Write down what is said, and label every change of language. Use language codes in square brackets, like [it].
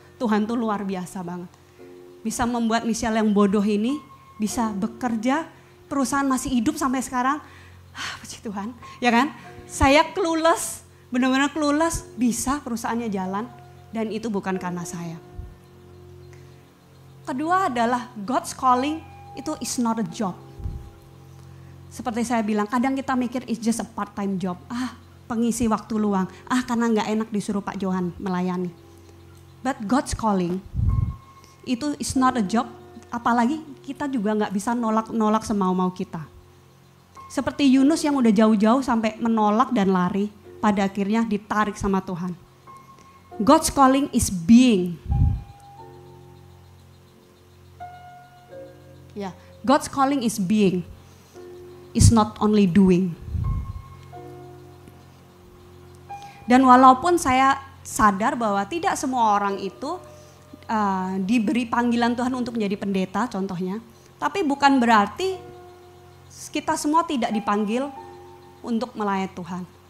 [id] Tuhan tuh luar biasa banget. Bisa membuat Michelle yang bodoh ini bisa bekerja, perusahaan masih hidup sampai sekarang. Puji Tuhan, ya kan? Saya clueless, benar-benar clueless, bisa perusahaannya jalan dan itu bukan karena saya. Kedua adalah [en] God's calling itu is not a job. [id] Seperti saya bilang, kadang kita mikir [en] it's just a part-time job. [id] Pengisi waktu luang. Karena gak enak disuruh Pak Johan melayani. [en] But God's calling itu is not a job. [id] Apalagi kita juga gak bisa nolak semau-mau kita. Seperti Yunus yang udah jauh-jauh sampai menolak dan lari. Pada akhirnya ditarik sama Tuhan. [en] God's calling is being. God's calling is being, is not only doing. [id] Dan walaupun saya sadar bahwa tidak semua orang itu diberi panggilan Tuhan untuk menjadi pendeta contohnya. Tapi bukan berarti kita semua tidak dipanggil untuk melayani Tuhan.